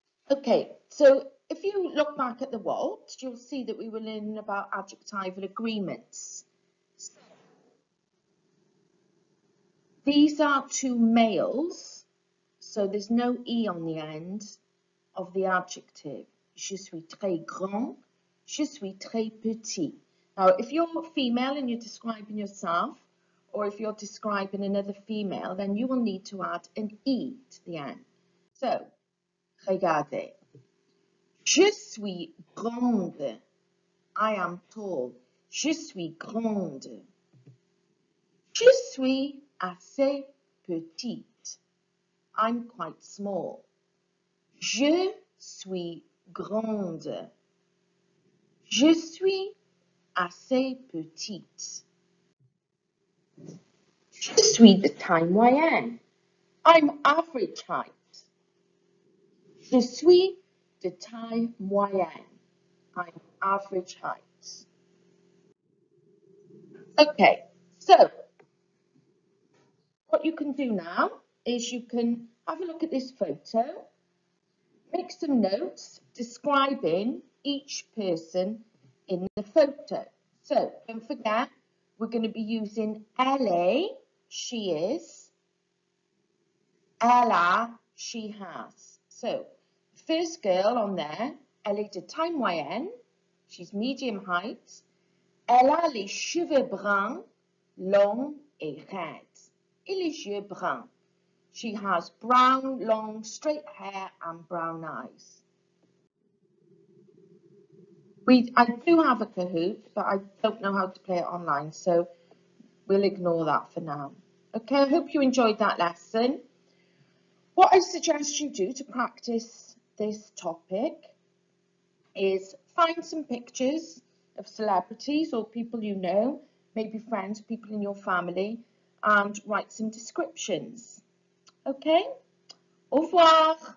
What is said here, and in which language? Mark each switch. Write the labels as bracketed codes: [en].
[en] Okay, so if you look back at the what, you'll see that we were learning about adjectival agreements. These are two males, so there's no E on the end of the adjective. [fr] Je suis très grand, je suis très petit. [en] Now, if you're female and you're describing yourself, or if you're describing another female, then you will need to add an E to the end. [fr] So, regardez. Je suis grande. [en] I am tall. [fr] Je suis grande. Je suis assez petite. [en] I'm quite small. [fr] Je suis grande. Je suis assez petite. Je suis de taille moyenne. [en] I'm average height. [fr] Je suis de taille moyenne. [en] I'm average height. Okay, so what you can do now is you can have a look at this photo, make some notes describing each person in the photo. So don't forget, we're going to be using elle, she is, [fr] Elle a, [en] she has. So, first girl on there, [fr] elle est de taille moyenne. [en] She's medium height. [fr] Elle a les cheveux bruns, longs et raides. Et les yeux bruns. [en] She has brown, long, straight hair and brown eyes. I do have a Kahoot, but I don't know how to play it online, so we'll ignore that for now. Okay, I hope you enjoyed that lesson. What I suggest you do to practice this topic is find some pictures of celebrities or people you know, maybe friends, people in your family, and write some descriptions. Okay? [fr] Au revoir!